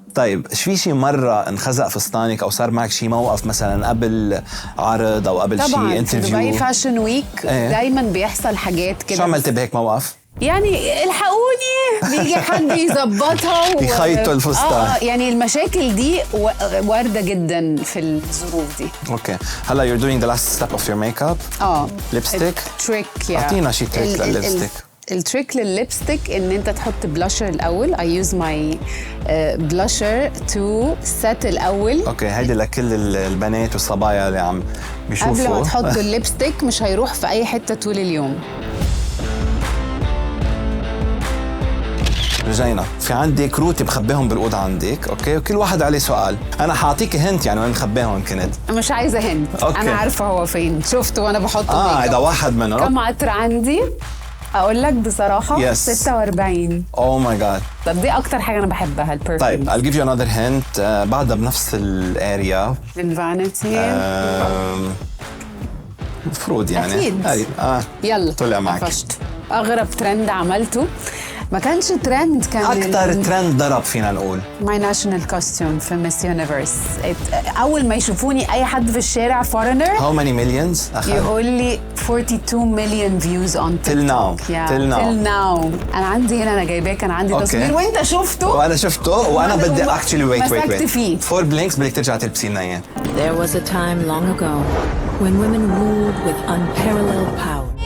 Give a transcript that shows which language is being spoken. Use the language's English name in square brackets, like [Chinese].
[Arabic] طيب في شي مرة انخزق فستانك أو صار معك شي موقف مثلا قبل عرض أو قبل شي انترفيو؟ طبعاً في دبي فاشن ويك دايما بيحصل حاجات كده. شو عملت بهيك موقف؟ يعني الحقوني، بيجي حد يظبطها يخيطوا الفستان. يعني المشاكل دي واردة جدا في الظروف دي. اوكي. [English] هلا you're doing the last step of your makeup. [Arabic] ليبستيك. تريك. اعطينا شي تريك للليبستيك. التريك للليبستيك ان انت تحط بلاشر الاول. [English] I use my blusher to set الاول. [Arabic] اوكي. هيدي لكل البنات والصبايا اللي عم بيشوفوا. قبل ما تحط الليبستيك مش هيروح في اي حتة طول اليوم. رجينا، في عندي كروتي بخبيهم بالأوضة عندك، اوكي، وكل واحد عليه سؤال. انا حاعطيك هنت يعني وين مخبيهم كنت. مش عايزة هنت. انا عارفة هو فين، شفته وانا بحطه. هيدا واحد منهم. كم عطر عندي؟ اقول لك بصراحة 46. [English] Oh my god. [Arabic] طب دي اكتر حاجة انا بحبها البرفيوم. [English] طيب I'll give you another hint. [Arabic] بعدها بنفس الاريا. الفانيتي. مفروض يعني. أكيد. يلا طلع معك. قفشت. اغرب ترند عملته ما كانش ترند، كان اكتر ترند ضرب فينا نقول [English] my national costume [Arabic] في ميس يونيفرس. اول ما يشوفوني اي حد في الشارع فورنر [English] How many millions أخذ؟ [Arabic] يقول لي [English] 42 million views on till now. till now. [Arabic] انا عندي هنا، انا جايباه، كان عندي تصوير وانت شفته. وانا شفته وانا بدي [English] actually wait 4 blinks [Arabic] بدك ترجع تلبسي لنا اياه. [English] There was a time long ago when women ruled with unparalleled power.